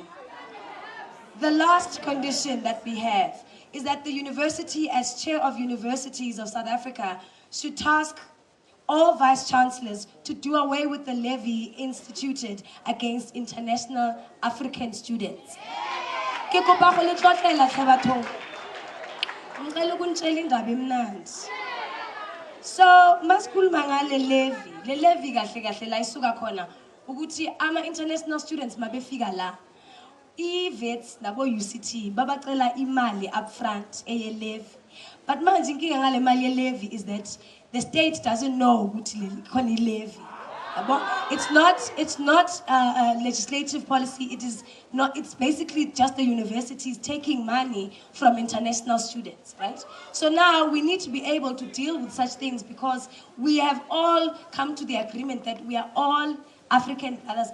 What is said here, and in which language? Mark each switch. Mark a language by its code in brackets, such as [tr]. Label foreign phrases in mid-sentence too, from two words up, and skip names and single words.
[en] The last condition that we have is that the university, as chair of universities of South Africa, should task all vice-chancellors to do away with the levy instituted against international African students. So, [zu] maskul mangale levy, le levy gahle la isuka khona ukuthi ama [en] international students [zu] mabefika la. Wits nabo UCT babacela imali upfront eye levy. But manje inkinga ngale mali ye levy [en] is that the state doesn't know [zu] ukuthi khona levy. [en] It's not legislative policy. It's basically just the universities taking money from international students, right? So now we need to be able to deal with such things because we have all come to the agreement that we are all African brothers.